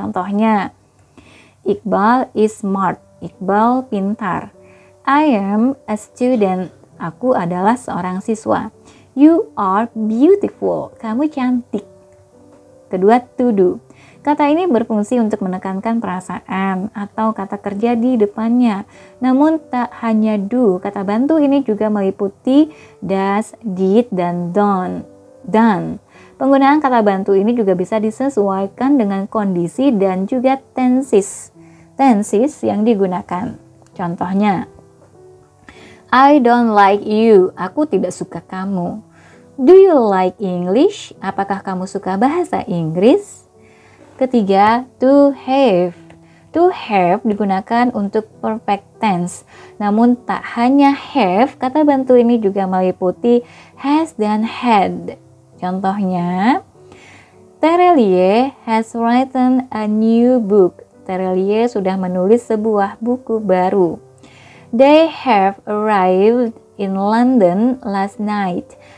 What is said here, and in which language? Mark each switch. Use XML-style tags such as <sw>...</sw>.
<en>Contohnya, Iqbal is smart.</en> <id>Iqbal pintar.</id> <en>I am a student.</en> <id>Aku adalah seorang siswa.</id> <en>You are beautiful.</en> <id>Kamu cantik. Kedua, to do. Kata ini berfungsi untuk menekankan perasaan atau kata kerja di depannya. Namun tak hanya do, kata bantu ini juga meliputi does, did, dan done. Penggunaan kata bantu ini juga bisa disesuaikan dengan kondisi dan juga tenses yang digunakan.</id> <en>Contohnya, I don't like you.</en> <id>Aku tidak suka kamu.</id> <en>Do you like English?</en> <id>Apakah kamu suka bahasa Inggris? Ketiga,</id> <en>to have.</en> <id>To have digunakan untuk perfect tense. Namun tak hanya have, kata bantu ini juga meliputi has dan had.</id> <en>Contohnya, Terelie has written a new book.</en> <id>Terelie sudah menulis sebuah buku baru.</id> <en>They have arrived in London last night.</en>